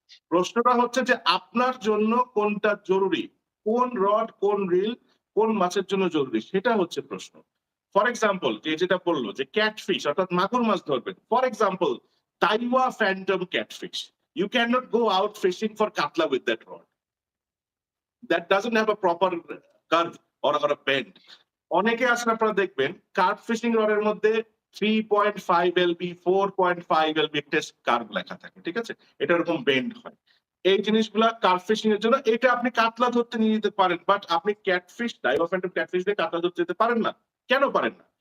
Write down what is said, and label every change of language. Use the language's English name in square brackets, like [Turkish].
[Bangla] প্রশ্নটা হচ্ছে যে আপনার জন্য কোনটা জরুরি, কোন রড, কোন রিল, কোন মাছের জন্য জরুরি, সেটা হচ্ছে প্রশ্ন। ফর এক্সাম্পল, যেটা বললো যে ক্যাটফিশ অর্থাৎ মাগুর মাছ ধরবেন, for example তাইওয়া Phantom catfish, [English] you cannot go out fishing for katla with that rod. That doesn't have a proper curve or a bend. [Bangla] অনেকে আসলে আপনারা দেখবেন কার্প ফিশিং রডের মধ্যে 3.5 lb 4.5 lb টেস্ট কার্ভ লেখা থাকে, ঠিক আছে? এটা এরকম বেন্ড হয়। এই জিনিসগুলা কার্প ফিশিং এর জন্য, এটা আপনি কাতলা ধরতে নিয়ে যেতে পারেন, বাট আপনি ক্যাটফিশ, ডাইভাফ্যান্টম ক্যাটফিশ দিয়ে কাতলা ধরতে যেতে পারেন না। কেন পারেন না?